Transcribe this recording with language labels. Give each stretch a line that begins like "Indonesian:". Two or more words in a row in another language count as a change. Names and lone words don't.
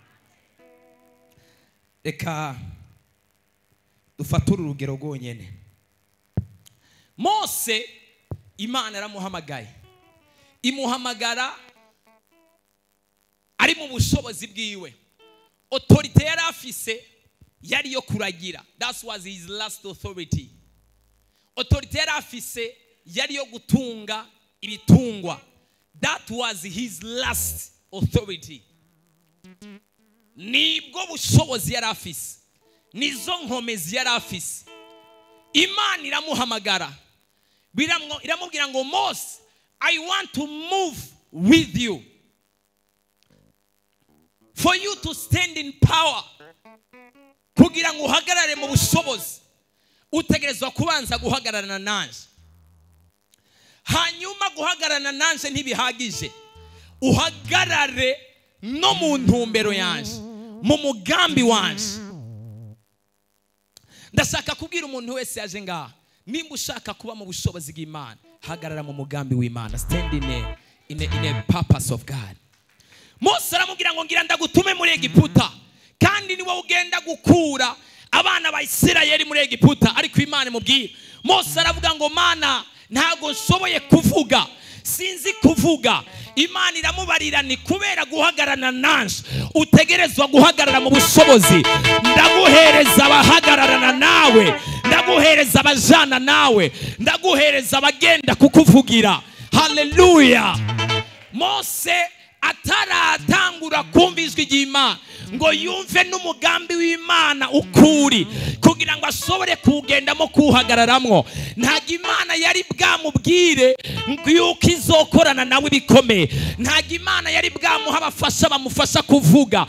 Rundi: Reka dufature urugero rwonyene. Mose Imana aramuhamagaye, imuhamagara ari mu bushobozi bwiwe. Autorité yari afise yari yo kuragira.
English: That was his last authority.
Rundi: Autorité yari afise yari yo gutunga ibitungwa.
English: That was his last authority.
Rundi: Nibwo bushobozi yari afise, nizo nkomezi yari afise. Imana iramuhamagara, iramubwira ngo Mose,
English: I want to move with you. For you to stand in power,
Rundi: kugira ngo uhagarare mu bushobozi, utegerezwa kubanza guhagararana nanje. Hanyuma guhagararana nanje ntibihagije, uhagarare no mu ntumbero yanje, mu mugambi wanje. Ndashaka kubwira umuntu wese yaje ngaha, nimba ushaka kuba mu bushobozi bw'Imana, hagarara mu mugambi w'Imana.
English: Stand in a purpose of God.
Rundi: Mose aramubwira ngo ngira ndagutume muri Egiputa, kandi ni wowe ugenda gukura abana ba Isirayeli muri Egiputa. Ariko Imana imubwira, Mose aravuga ngo Mana, ntago nshoboye kuvuga, sinzi kuvuga. Imana iramubarira ni kubera guhagararana nanje, utegerezwa guhagarara mu bushobozi. Ndaguhereza abahagararana nawe, ndaguhereza abajana nawe, ndaguhereza abagenda kukuvugira. Haleluya. Mose ataratangura kumva ijwi ry'Imana ngo yumve n'umugambi w'Imana ukuri kugira ngo ashobore kugendamo kuhagararamwo, ntago Imana yari bwamubwire yuko izokorana nawe bikomeye, ntago Imana yari bwamuha abafasha bamufasha kuvuga.